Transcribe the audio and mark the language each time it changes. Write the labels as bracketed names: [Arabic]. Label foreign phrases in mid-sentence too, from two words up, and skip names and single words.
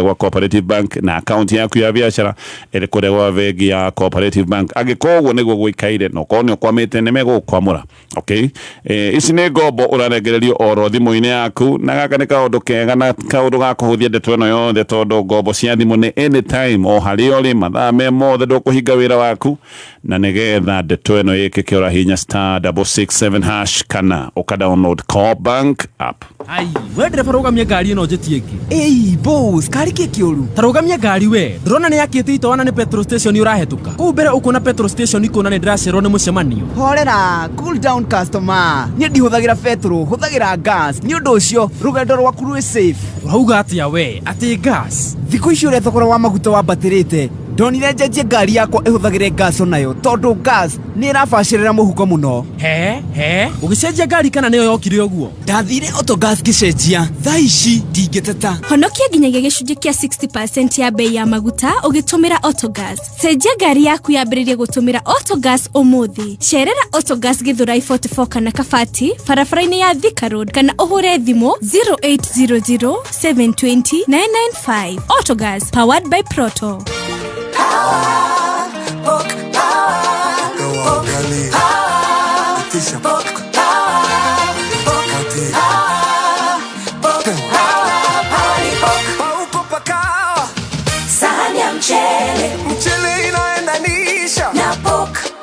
[Kikuyu] gwa Cooperative Bank na account yaku ya biashara iri kuria gwa bengi ya Cooperative Bank agikorwo niguo gwikaire no korwo ni ukwamite ni megukwamura ici nĩ ngombo ũrarengererio oro thimũ-inĩ yaku na gaka nĩ kaũndũ kega na kaũndũ ga kũhũthia ndeto ĩno yothe tondũ ngombo cia thimũ nĩ anytime o harĩa ũrĩ mathaa me mothe ndũkũhinga wĩra waku na nĩgetha ndeto ĩno ĩkĩke ũrahihinya *667# kana ũkadownload Coop Bank app. Ai, we ndereba rũgamia ngari ĩno njĩtie ĩngĩ. Boss, kari kĩũru. Ta rũgamia ngari we. Ndĩrona nĩ yakĩte itoana nĩ petrol station ũrahetũka. Kũu mbere ũkuona petrol station ikũona nĩ ndĩracererwo nĩ mũcemanio. Horera, [English] cool down customer. [Kikuyu] Niĩ ndihũthagĩra petrol, hũthagĩra gas. Nĩ ũndũ ũcio, rũgendo rwaku rwĩ safe. Urauga atĩa we? Atĩ gas? Thikũ ici ũrĩa thogora wa maguta wambatĩrĩte. ndonire njenjie ngari yakwa ihuthagire gas onayo tondu gas ni irabacirira muhuko muno. He ugicenjia ngari kana niyo yokire uguo? Ndathire Autogas gicenjia thaa ici ndingiteta. Honokia nginyagia gicunjĩ kia 60% ya bei ya maguta ugitumira Autogas. Cenjia ngari yaku yambĩrĩrie gutumira Autogas umuthi. Cerera Autogas Githurai 44 kana Kabati barabara-inĩ ya Thika Road kana uhure thimu 0800 720 995. Autogas, [English] powered by Proto. [Swahili] Sahani ya mchele inaendanisha na pok.